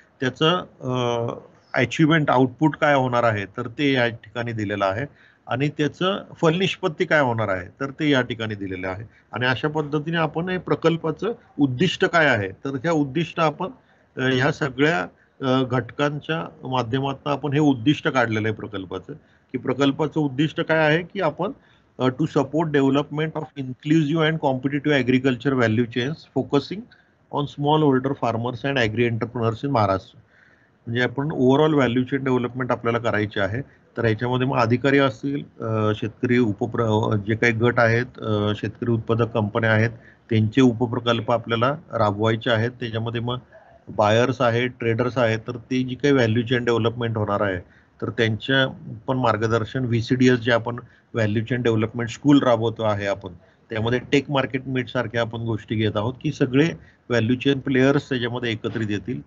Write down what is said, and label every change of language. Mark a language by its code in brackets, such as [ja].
[mr] त्याचं achievement output काय होणार आहे तर ते या ठिकाणी दिलेलं आहे आणि त्याचं फलनिष्पत्ती काय होणार आहे तर ते या ठिकाणी दिलेलं आहे आणि अशा पद्धतीने आपण हे प्रकल्पाचं उद्दिष्ट काय आहे तर ह्या उद्दिष्ट आपण ह्या सगळ्या घटकांच्या माध्यमातून आपण हे उद्दिष्ट काढलेलं आहे प्रकल्पाचं, की प्रकल्पाचं उद्दिष्ट काय आहे की आपण [en] to support development of inclusive and competitive agriculture value chains, focusing on smallholder farmers and agri entrepreneurs in Maharashtra. [mr] म्हणजे आपण ओव्हरऑल व्हॅल्यू चेन डेव्हलपमेंट आपल्याला करायची आहे. तर ह्याच्यामध्ये मग अधिकारी असतील, शेतकरी जे काही गट आहेत, शेतकरी उत्पादक कंपन्या आहेत, त्यांचे उपप्रकल्प आपल्याला राबवायचे आहेत. त्याच्यामध्ये मग बायर्स आहेत, ट्रेडर्स आहेत, तर ते जी काही व्हॅल्यू चेन डेव्हलपमेंट होणार आहे, तर त्यांच्या पण मार्गदर्शन VCDS जे आपण व्हॅल्यू चेन डेव्हलपमेंट स्कूल राबवतो आहे आपण, त्यामध्ये टेक मार्केट मीट सारख्या आपण गोष्टी घेत आहोत की सगळे व्हॅल्यू चेन प्लेयर्स त्याच्यामध्ये एकत्रित येतील.